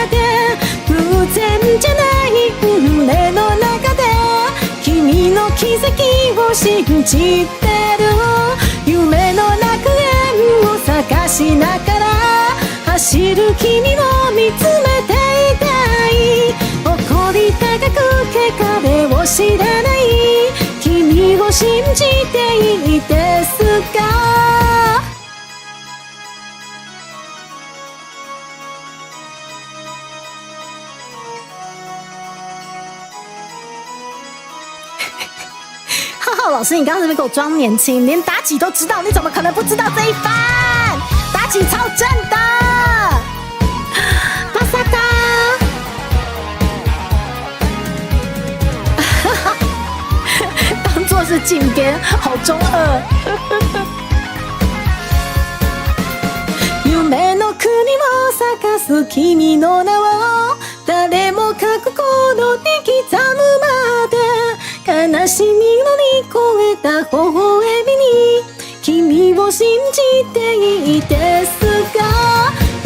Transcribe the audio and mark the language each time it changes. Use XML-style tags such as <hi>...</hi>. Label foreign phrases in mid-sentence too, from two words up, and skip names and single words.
<ja>で偶然じゃない運命の中で君の奇跡を信じてる夢の楽園を探しながら走る君を見つめていたい誇り高く汚れを知らない君を信じていいですか。</ja> <zh>浩浩老师，你刚刚是不是给我装年轻？连妲己都知道，你怎么可能不知道这一番？妲己超正的，巴萨达。当作是禁编，好中二。</zh> <ja>夢の国を咲かす君の名を誰もが心に刻むまで悲しみを乗り越えた微笑みに君を信じていいですか</ja>